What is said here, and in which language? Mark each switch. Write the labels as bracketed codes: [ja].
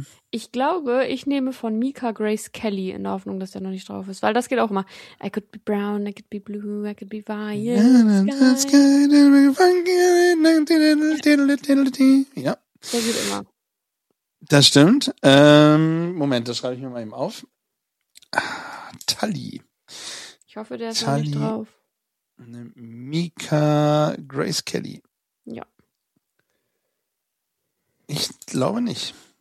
[de] Ich glaube, ich nehme von Micah Grace Kelly in der Hoffnung, dass der noch nicht drauf ist, weil das geht auch immer. [en] I could be brown, I could be blue, I could be violet. [de] Ja. Der geht immer. Das stimmt. Moment, das schreibe ich mir mal eben auf. Ah, Tully. Ich hoffe, der ist Tully, noch nicht drauf. Micah Grace Kelly. Ja. Ich glaube nicht.